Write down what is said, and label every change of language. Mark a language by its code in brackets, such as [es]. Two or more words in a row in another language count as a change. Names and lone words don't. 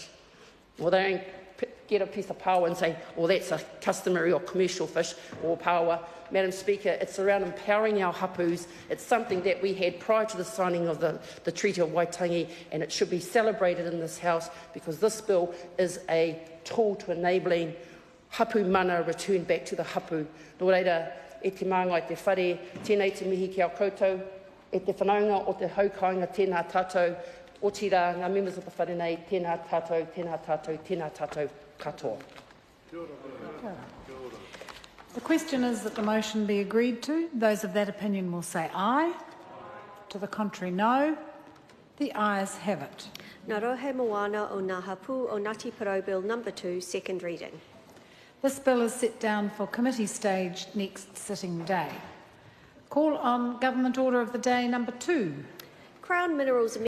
[en] Or they don't get a piece of paua and say, well, that's a customary or commercial fish or paua. Madam Speaker, it's around empowering our hapūs. It's something that we had prior to the signing of the Treaty of Waitangi, and it should be celebrated in this House because this bill is a tool to enabling hapū mana return back to the hapū. [mi] Nō reira, e te māngai te whare, tēnei te mihi ki au koutou, e te whanaunga o te haukainga tēnā tātou, o tira ngā [en] members of the [mi] wharenei, tēnā tātou, tēnā tātou, tēnā tātou katoa. [en] The question is that the motion be agreed to. Those of that opinion will say aye. To the contrary, no. The ayes have it. Ngā Rohe Moana o Ngā Hapū o Ngāti Porou Bill Number 2, second reading. This bill is set down for committee stage next sitting day. Call on Government Order of the Day Number 2. Crown Minerals